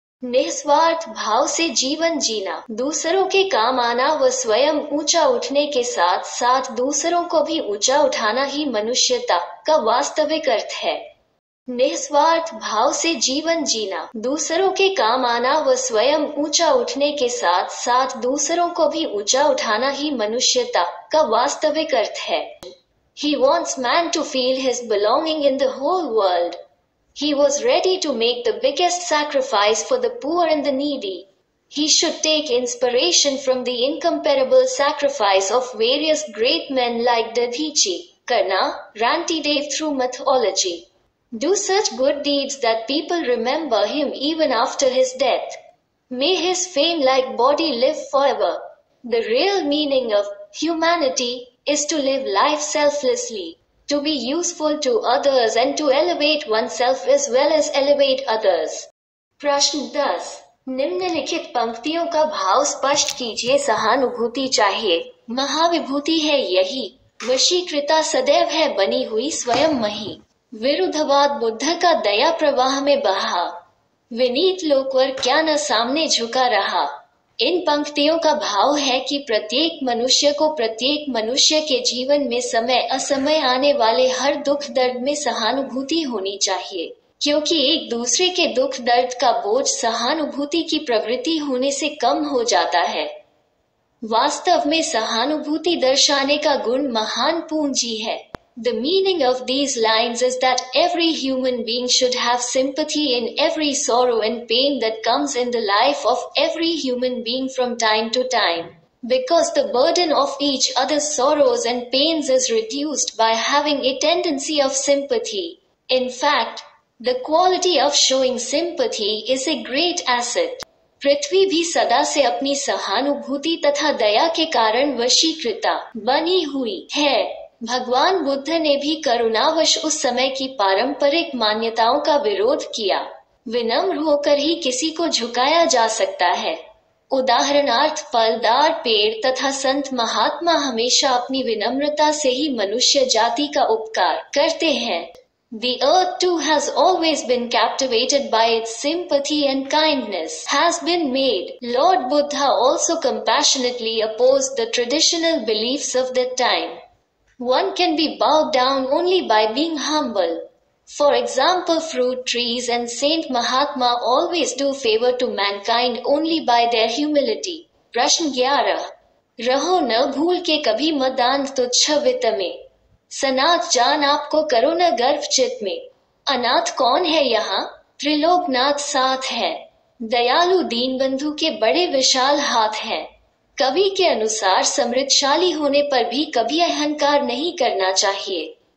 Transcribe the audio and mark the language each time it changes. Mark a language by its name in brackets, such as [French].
[Hindi] निस्वार्थ भाव से जीवन जीना, दूसरों के काम आना व स्वयं ऊंचा उठने के साथ साथ दूसरों को भी ऊंचा उठाना ही मनुष्यता का वास्तविक अर्थ है। निस्वार्थ भाव से जीवन जीना, दूसरों के काम आना व स्वयं ऊंचा उठने के साथ साथ दूसरों को भी ऊंचा उठाना ही मनुष्यता का वास्तविक अर्थ है। [English] He wants man to feel his belonging in the whole world. He was ready to make the biggest sacrifice for the poor and the needy. He should take inspiration from the incomparable sacrifice of various great men like Dadichi, Karna, Rantidev through mythology. Do such good deeds that people remember him even after his death. May his fame-like body live forever. The real meaning of humanity is to live life selflessly, to be useful to others and to elevate oneself as well as elevate others. [Hindi] प्रश्न 10। निम्नलिखित पंक्तियों का भाव स्पष्ट कीजिए। सहानुभूति चाहिए, महाविभूति है यही, वशीकृता सदैव है बनी हुई स्वयं मही। विरुद्धवाद बुद्ध का दया प्रवाह में बहा, विनीत लोकवर क्या न सामने झुका रहा। इन पंक्तियों का भाव है कि प्रत्येक मनुष्य को प्रत्येक मनुष्य के जीवन में समय असमय आने वाले हर दुख दर्द में सहानुभूति होनी चाहिए, क्योंकि एक दूसरे के दुख दर्द का बोझ सहानुभूति की प्रवृत्ति होने से कम हो जाता है। वास्तव में सहानुभूति दर्शाने का गुण महान पूंजी है। [English] The meaning of these lines is that every human being should have sympathy in every sorrow and pain that comes in the life of every human being from time to time, because the burden of each other's sorrows and pains is reduced by having a tendency of sympathy. In fact, the quality of showing sympathy is a great asset. [Hindi] पृथ्वी भी सदा से अपनी सहानुभूति तथा दया के कारण वशीकृता बनी हुई है। भगवान बुद्ध ने भी करुणावश उस समय की पारंपरिक मान्यताओं का विरोध किया। विनम्र होकर ही किसी को झुकाया जा सकता है। उदाहरणार्थ फलदार पेड़ तथा संत महात्मा हमेशा अपनी विनम्रता से ही मनुष्य जाति का उपकार करते हैं। [English] The earth too has always been captivated by its sympathy and kindness has been made. Lord Buddha also compassionately opposed the traditional beliefs of that time. One can be bowed down only by being humble. For example, fruit trees and Saint Mahatma always do favor to mankind only by their humility. [Hindi] प्रश्न 11। रहो न भूल के कभी मदान तुच्छ वित्त में, सनाथ जान आपको करो न गर्व चित में। अनाथ कौन है यहाँ, त्रिलोकनाथ साथ है, दयालु दीन बंधु के बड़े विशाल हाथ हैं। कवि के अनुसार समृद्धशाली होने पर भी कभी अहंकार नहीं करना चाहिए।